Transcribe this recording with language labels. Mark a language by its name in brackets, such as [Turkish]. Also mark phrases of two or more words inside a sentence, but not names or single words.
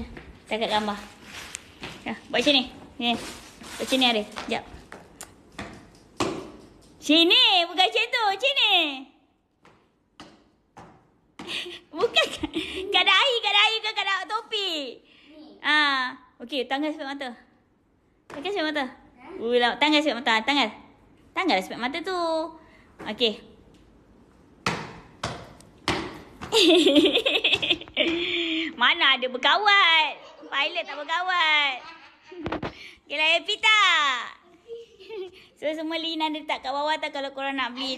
[Malay] Takat gambar. Ya, buat macam ni. Ni. Buat macam ni, Arif. Sekejap. Sini, bukan macam tu. Sini. Bukan kada air ke kada topi. Okey, tanggal sepet mata. Tanggal sepet mata. Tanggal sepet mata. Tanggal sepet mata tu. Okey. Mana ada berkawat. Pilot tak berkawat. Kira happy tak? So semua link ada tak kat bawah tak kalau korang nak beli.